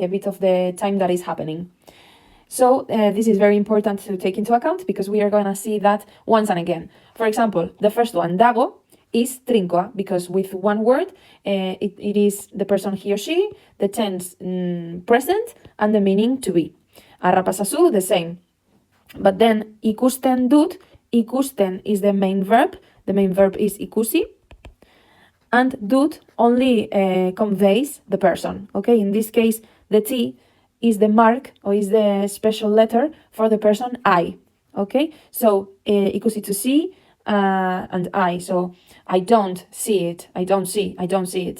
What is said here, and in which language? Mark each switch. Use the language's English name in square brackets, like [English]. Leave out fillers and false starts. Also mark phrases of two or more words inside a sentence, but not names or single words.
[English] A bit of the time that is happening. So this is very important to take into account because we are going to see that once and again. For example, the first one, dago, is trinkoa, because with one word, it is the person he or she, the tense present, and the meaning to be. Arrapasazu, the same. But then [Basque] ikusten dut, [English] ikusten is the main verb is ikusi, and dut only conveys the person, okay? In this case, the T is the mark or is the special letter for the person I, okay? So ikusi to see and I, so I don't see it, I don't see it.